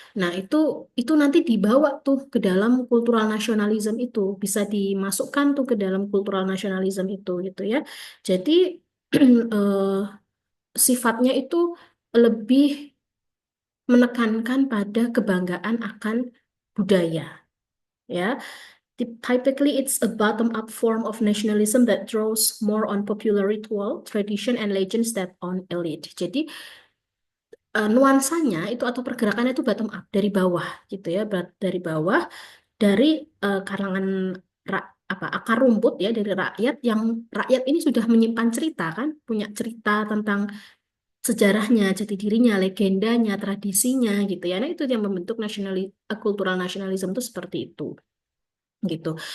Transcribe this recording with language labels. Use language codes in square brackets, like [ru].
[id] Nah, itu nanti dibawa tuh ke dalam kultural nasionalisme itu, bisa dimasukkan tuh ke dalam kultural nasionalisme itu gitu ya. Jadi eh, sifatnya itu lebih menekankan pada kebanggaan akan budaya ya. [en] Typically, it's a bottom-up form of nationalism that draws more on popular ritual, tradition, and legends than on elite. [id] Jadi, nuansanya itu atau pergerakannya itu bottom up dari bawah gitu ya, dari bawah, dari kalangan apa akar rumput ya, dari rakyat yang rakyat ini sudah menyimpan cerita kan, punya cerita tentang sejarahnya, jati dirinya, legendanya, tradisinya gitu ya. Nah, itu yang membentuk kultural nasionalisme itu seperti itu gitu.